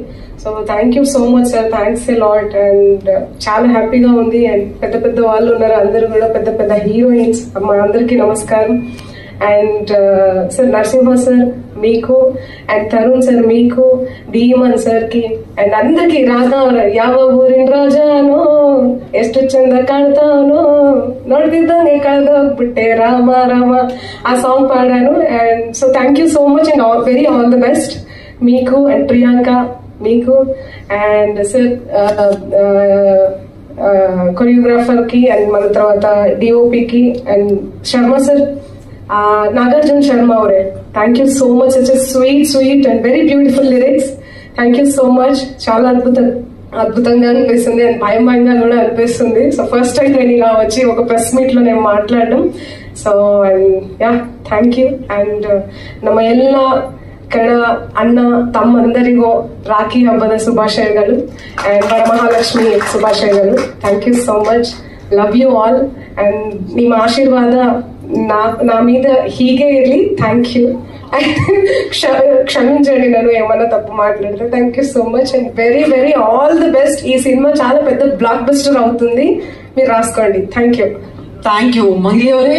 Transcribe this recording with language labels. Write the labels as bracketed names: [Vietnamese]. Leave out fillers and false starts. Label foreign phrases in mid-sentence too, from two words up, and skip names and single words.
[English] so thank you so much sir, thanks a lot. and [Telugu] చాలా హ్యాపీగా ఉంది. అండ్ పెద్ద పెద్ద వాళ్ళు ఉన్నారు, అందరూ కూడా పెద్ద పెద్ద హీరోయిన్స్. మా అందరికీ నమస్కారం. అండ్ సార్ నరసింహ సార్ మీకు, అండ్ తరుణ్ సార్ మీకు, డీమన్ సార్ కి, అండ్ అందరికి [Kannada] ರಾಧಾ ಯಾವ ಊರಿನ ರಾಜಾನು ಎಷ್ಟು ಚಂದ ಕಾಣ್ತಾನು ನೋಡ್ತಿದ್ದಂಗೆ ಕಳೆದೋಗ್ಬಿಟ್ಟೆ ರಾಮ ರಾಮ [Telugu] ఆ సాంగ్ పాడాను. [English] and so thank you so much and very all the best మీకు and ప్రియాంక మీకు. [Telugu] అండ్ సార్ కొరియోగ్రాఫర్ కి అండ్ మన తర్వాత డిఓపికి అండ్ శర్మ సార్, నాగార్జున శర్మ అవరే, [English] thank you so much. such sweet and very beautiful lyrics. thank you so much. [Telugu] చాలా అద్భుతంగా అనిపిస్తుంది అండ్ భయంగా కూడా అనిపిస్తుంది. [English] so first time [Telugu] నేను ఇలా వచ్చి ఒక [English] press meet [Telugu] లో నేను మాట్లాడడం. [English] so and ya thank you. [Kannada] ಅಂಡ್ ನಮ್ಮ ಎಲ್ಲ ಕನ್ನಡ ಅಣ್ಣ ತಮ್ಮಂದರಿಗೂ ರಾಖಿ ಹಬ್ಬದ ಶುಭಾಶಯಗಳು ಅಂಡ್ ವರಮಹಾಲಕ್ಷ್ಮಿ ಶುಭಾಶಯಗಳು. [English] thank you so much. love you all. and [Kannada] ನಿಮ್ಮ ಆಶೀರ್ವಾದ [Telugu] నా మీద [Kannada] ಹೀಗೆ ಇರಲಿ. [English] thank you. [Telugu] క్షమించండి నన్ను ఏమన్నా తప్పు మాట్లాడితే. [English] thank you so much and very very all the best. [Telugu] ఈ సినిమా చాలా పెద్ద [English] block buster [Telugu] అవుతుంది, మీరు రాసుకోండి. [English] thank you. thank you.